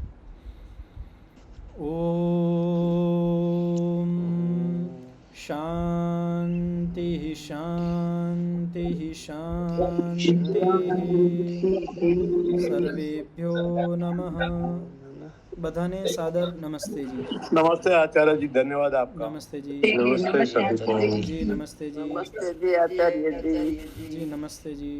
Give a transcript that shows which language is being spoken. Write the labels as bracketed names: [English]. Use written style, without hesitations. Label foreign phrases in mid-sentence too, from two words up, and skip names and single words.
[Gujarati] ઓમ શાંતિ શાંતિ શાંતિ. [Sanskrit] સર્વેભ્યો નમઃ. [Gujarati] બધાને સાદર નમસ્તેજી. [Hindi] नमस्ते आचार्य जी, धन्यवाद आपका। [Gujarati] નમસ્તેજી. નમસ્તે સાધુ. જી નમસ્તેજી. નમસ્તે જી આચાર્યજી. જી નમસ્તેજી.